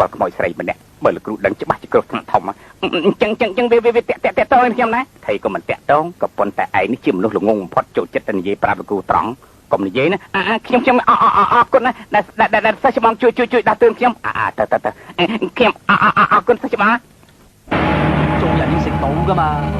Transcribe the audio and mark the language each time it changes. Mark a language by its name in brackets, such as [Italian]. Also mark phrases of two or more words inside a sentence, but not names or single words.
[Khmer] ល់ខ្មោចស្រីម្នាក់បើលោកគ្រូដឹងច្បាស់ជាគ្រោះថ្នាក់ធំអញ្ចឹងវាតាក់តងខ្ញុំណាថៃក៏មិនតាក់តងក៏ប៉ុន្តែឯងនេះជាមនុស្សល្ងងបំផុតចូលចិត្តតែនិយាយប្រាប់លោកគ្រូត្រង់កុំនិយាយណាខ្ញុំអរគុណណាដែលសិស្សច្បងជួយដាស់តឿនខ្ញុំទៅខ្ញុំអរគុណសិស្សច្បង [Cantonese] 做人要食到噶嘛